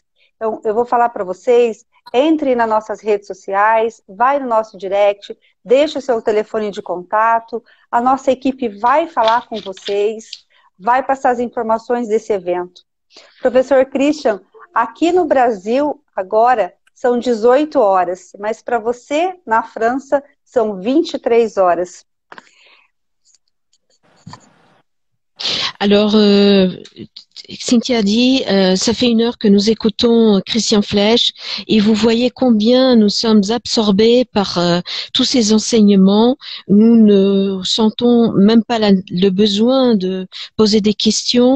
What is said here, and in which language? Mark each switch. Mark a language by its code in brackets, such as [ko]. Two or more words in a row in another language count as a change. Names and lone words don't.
[pt] Então, eu vou falar para vocês, entre nas nossas redes sociais, vai no nosso direct, deixa o seu telefone de contato, a nossa equipe vai falar com vocês, vai passar as informações desse evento. Professor Christian, aqui no Brasil, agora, são 18 horas, mas para você, na França, são 23 horas. [fr] Alors, Cynthia dit, ça fait 1 heure que nous écoutons Christian Flech et vous voyez combien nous sommes absorbés par tous ces enseignements. Nous ne sentons même pas le besoin de poser des questions.